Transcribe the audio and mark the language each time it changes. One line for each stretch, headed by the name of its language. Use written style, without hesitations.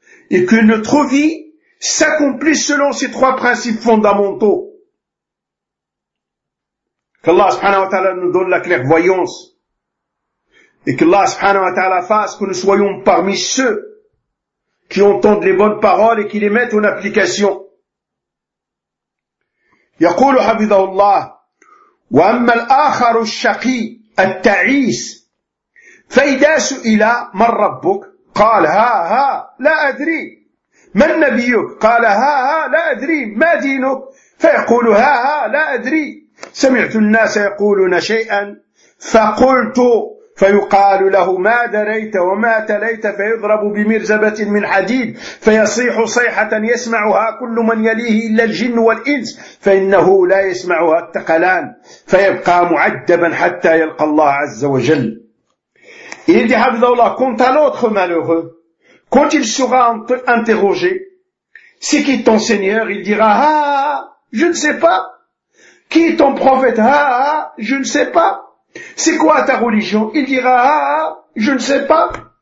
French: Et que notre vie s'accomplisse selon ces trois principes fondamentaux. Qu'Allah subhanahu wa ta'ala nous donne la clairvoyance. Et qu'Allah subhanahu wa ta'ala fasse que nous soyons parmi ceux qui entendent les bonnes paroles et qui les mettent en application.
Arabic: Yaqulu habidahullah, wa amma al-akhar al-shaqi al-ta'is, fa'idha su'ila man rabbuk, قال ها ها لا أدري من نبيك قال ها ها لا أدري ما دينك فيقول ها ها لا أدري سمعت الناس يقولون شيئا فقلت فيقال له ما دريت وما تليت فيضرب بمرزبة من حديد فيصيح صيحة يسمعها كل من يليه إلا الجن والإنس فإنه لا يسمعها الثقلان فيبقى معدبا حتى يلقى الله عز وجل.
French: Et il dit, Habibullah, quant à l'autre malheureux, quand il sera interrogé, c'est qui ton Seigneur? Il dira, ah, je ne sais pas. Qui est ton prophète? Ah, je ne sais pas. C'est quoi ta religion? Il dira, ah, je ne sais pas.